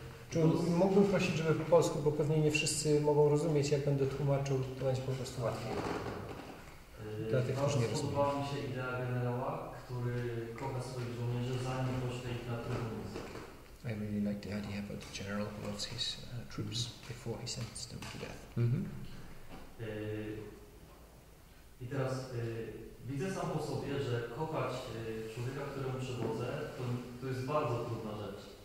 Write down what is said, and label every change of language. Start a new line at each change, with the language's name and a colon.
Polish: Czy mógłbym prosić, żeby po polsku, bo pewnie nie wszyscy mogą rozumieć, jak będę tłumaczył, to będzie po prostu łatwiej. Dla tych, którzy nie rozumieją. Podobała mi się idea generała, który kocha swoich żołnierzy, zanim pośle ich na trybunę.
English: I really like the idea about the general who loves his troops before he sends them to death. Mm-hmm.
Polish: I teraz widzę sam po sobie, że kochać człowieka, któremu przewodzę, to jest bardzo trudna rzecz.